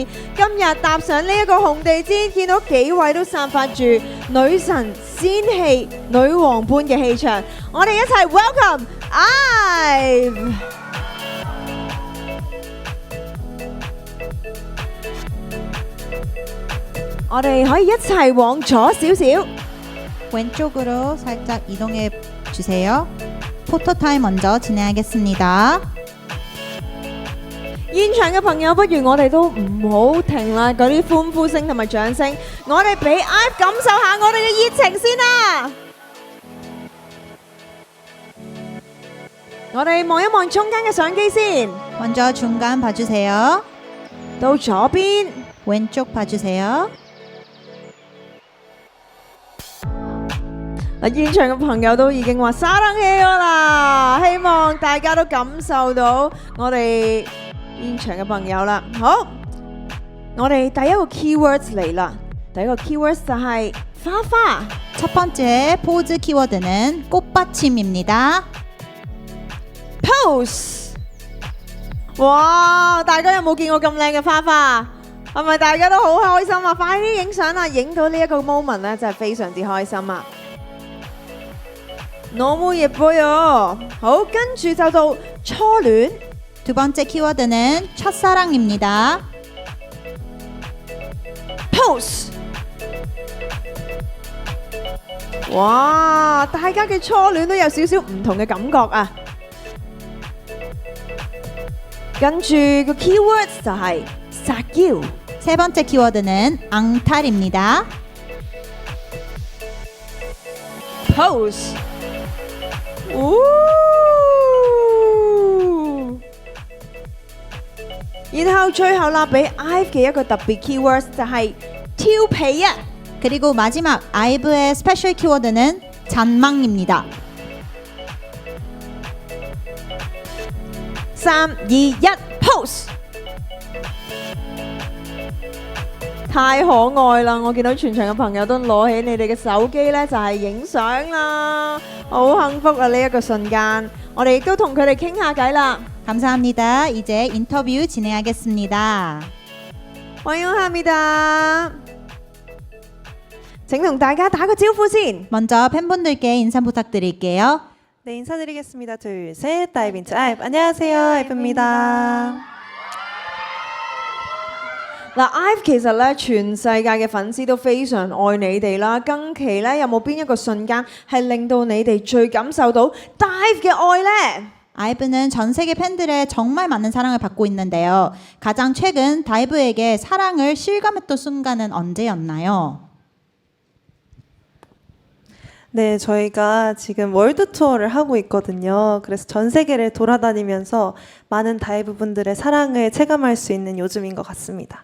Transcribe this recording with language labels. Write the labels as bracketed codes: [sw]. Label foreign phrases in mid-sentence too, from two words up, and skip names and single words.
[yue] 今日踏上呢一個紅地毯，見到幾位都散發住女神仙氣、女王般嘅氣場，我哋一齊 welcome IVE。我哋可以一齊往左少少。 [ko] 왼쪽으로 살짝 이동해 주세요. 포토타임 먼저 진행하겠습니다. [yue] 現場嘅朋友，不如我哋都唔好停啦，嗰啲歡呼聲同埋掌聲，我哋俾 IVE 感受下我哋嘅熱情先啦。我哋望一望中間嘅相機先， [ko] 먼저 중간 봐주세요. [yue] 到左邊。 [ko] 왼쪽 봐주세요. [yue] 嗱，現場嘅朋友都已經話沙冷氣咗啦，希望大家都感受到我哋現場嘅朋友啦。好，我哋第一個 keywords 嚟啦，第一個 keywords 就係花花。 [ko] 첫 번째 포즈 키워드는 꽃받침입니다. pose。 [yue] 哇，大家有冇見過咁靚嘅花花？係咪大家都好開心啊？快啲影相啦！影到呢一個 moment 咧，真係非常之開心啊！ [ko] 너무 예뻐요。 [yue] 好，跟住就到初戀。 [ko] 두 번째 키워드는 첫사랑입니다. pose。 [yue] 哇，大家嘅初戀都有少少唔同嘅感覺啊！跟住個 keywords 就係撒嬌。 [ko] 세 번째 키워드는 앙탈입니다. pose。 [yue] 然後最後啦，俾 IVE 嘅一個特別 keywords 就係挑皮啊！ [ko] 그리고 마지막 아이브의 스페셜 키워드는 잔망입니다. 3、2、1 pose。 [yue] 太可愛啦！我見到全場嘅朋友都攞起你哋嘅手機呢，就係影相啦，好幸福啊！呢一個瞬間，我哋亦都同佢哋傾下偈啦。 [ko] 감사합니다. 이제 인터뷰 진행하겠습니다. 환영합니다。 [yue] 請同大家打個招呼先。 [ko] 먼저 팬분들께 인사 부탁드릴게요. 네, 인사드리겠습니다. 둘, 셋, 다이빙트 IVE. 안녕하세요, IVE입니다. [yue] 嗱，IVE其實咧，全世界嘅粉絲都非常愛你哋啦。近期咧，有冇邊一個瞬間係令到你哋最感受到 IVE嘅愛呢？ [ko] 아이브는 전 세계 팬들의 정말 많은 사랑을 받고 있는데요. 가장 최근 다이브에게 사랑을 실감했던 순간은 언제였나요? 네, 저희가 지금 월드 투어를 하고 있거든요. 그래서 전 세계를 돌아다니면서 많은 다이브 분들의 사랑을 체감할 수 있는 요즘인 것 같습니다.